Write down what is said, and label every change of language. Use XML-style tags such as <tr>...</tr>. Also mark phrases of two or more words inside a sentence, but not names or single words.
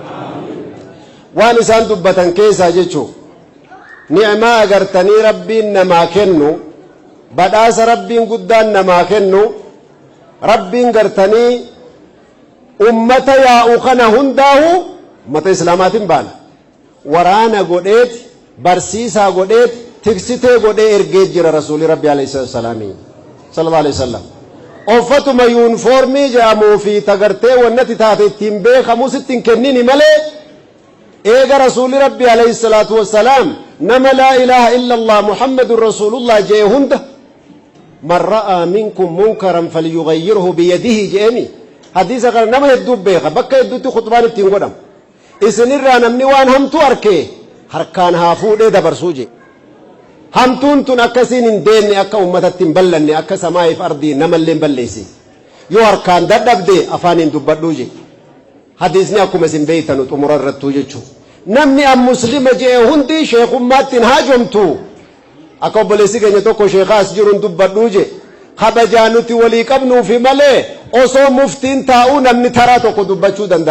<om>waan isaan dubbatan keessaa jechuun ni'maa agartanii rabbiin namaa kennu badhaasa rabbiin guddaan namaa kennu rabbiin gartanii ummata yaa'u kana hundaahu ummata islaamaatiin baana waraana godheet barsiisaa godheet tiksitee godhee ergee jira</om> <ar>رسول الله عليه السلام صلى الله عليه وسلم.</ar> <om>offatuma yuunifoormii jedhamuu fi tagartee wannati taate ittiin beekamu sittiin kennini malee eega</om> <ar>رسول الله عليه الصلاة والسلام</ar> <om>nama</om> <ar>لا إله إلا الله محمد رسول الله</ar> <om>jee hunda</om> <ar>من رأى منكم منكرا فليغيره بيده</ar> <om>jeeni hadiisa kana nama hedduu beeka bakka hedduutti khutbaan ittiin godhamu isinirraa namni waan hamtuu arkee harkaan haa fuudhee dabarsuu je hamtuun tun akkasiin hin deenne akka ummatatti hin ballanne akka samaa'iif ardii namallee hin balleessi yoo harkaan dadhabde afaaniin dubbadhuu je hadiisni akkuma isin beeytanu xumura irrattuu jechuun namni an muslima jee hundi sheekummaatti hin haajomtu akka obboleessi keenya tokko sheekaas jiruun dubbadhuu je kabajaa nuti walii qabnuufi malee osoo muftiin taa'uu namni taraa tokko dubbachuu danda'a.</om>